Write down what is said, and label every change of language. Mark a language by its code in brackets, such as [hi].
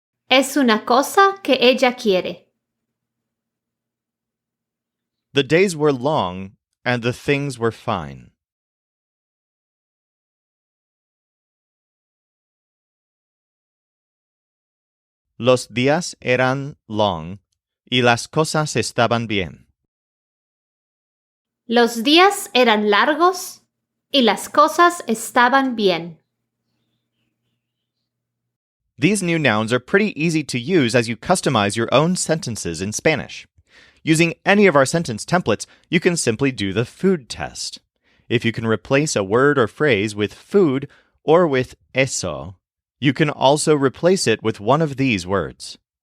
[es] Es una cosa que ella quiere. [en] The days were long and the things were fine. [es] Los días eran [en] long [es] y las cosas estaban bien. Los días eran largos y las cosas estaban bien. [en] These new nouns are pretty easy to use as you customize your own sentences in Spanish. Using any of our sentence templates, you can simply do the food test. If you can replace a word or phrase with food or with eso, you can also replace it with one of these words.